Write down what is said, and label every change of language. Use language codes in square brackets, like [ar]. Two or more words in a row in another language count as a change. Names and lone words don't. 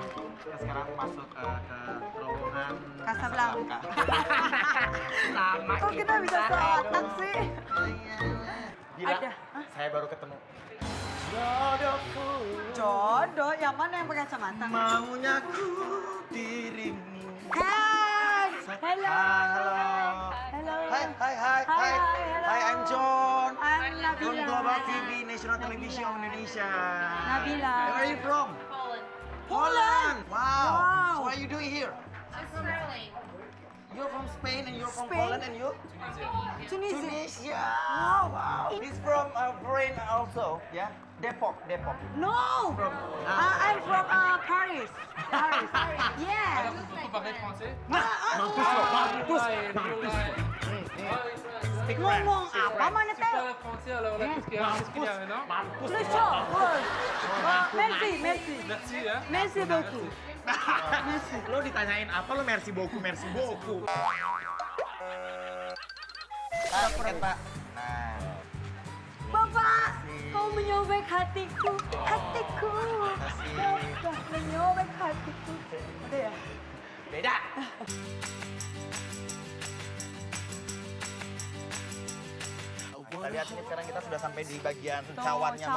[id] Kita sekarang masuk ke terowongan Casablanca. Sama. Kok kita bisa seotak sih? Gila, Ada. saya baru ketemu. Jodohku. Jodoh, yang mana yang pakai kacamata? Maunya ku dirimu. [en] Hai, hello. Halo. Hello. Hai, hai, hai, Hai, hai. hello. Hai, I'm John. I'm From Nabila. Global TV, National Television of Indonesia. Nabila. Where are you from? Poland. Poland. Wow. Wow. So what are you doing here? Just traveling. You're from Spain and you're from Spain? Poland and you? Tunisia. Tunisia. Wow. He's from foreign also. Yeah. Depok. No! From. I'm from Paris. Paris. Yeah. [fr] Vous parlez français? [en] Speak [id] Ngomong apa mana [fr] C'est [id] teh? [fr] pas français alors là, qu'est-ce qu'il y a non? Le show. Merci. Merci hein. Merci beaucoup. [id] Lo ditanyain apa lo [fr] merci beaucoup. [id] Kan Pak. Nah. Bapak, kau menyobek hatiku. Bapak menyobek hatiku. Ada ya? Beda. Kita lihat ini sekarang kita sudah sampai di bagian cawannya Monas.